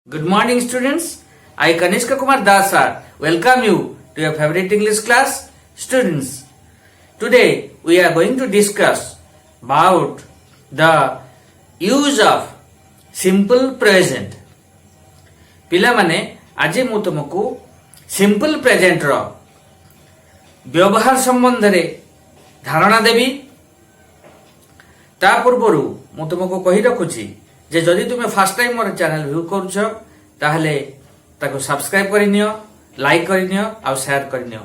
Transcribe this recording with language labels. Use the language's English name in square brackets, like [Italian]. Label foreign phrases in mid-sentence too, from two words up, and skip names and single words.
[English] Good morning, students. I, Kanishka Kumar Das, sir, welcome you to your favorite English class, students. Today, we are going to discuss about the use of simple present. [Odia] ପିଲାମାନେ ଆଜି ମୁଁ ତୁମକୁ [English] simple present [Odia] ବ୍ୟବହାର ସମ୍ବନ୍ଧରେ ଧାରଣା ଦେବି। ତା ପୂର୍ବରୁ ମୁଁ ତୁମକୁ କହି ରଖୁଛି ଯେ ଯଦି ତୁମେ [English] first time [Odia] ମୋର [English] channel view [Odia] କରୁଛ ତାହେଲେ ତାକୁ ସବସ୍କ୍ରାଇବ କରିନିଅ, ଲାଇକ୍ କରିନିଅ ଆଉ ସେୟାର କରିନିଅ।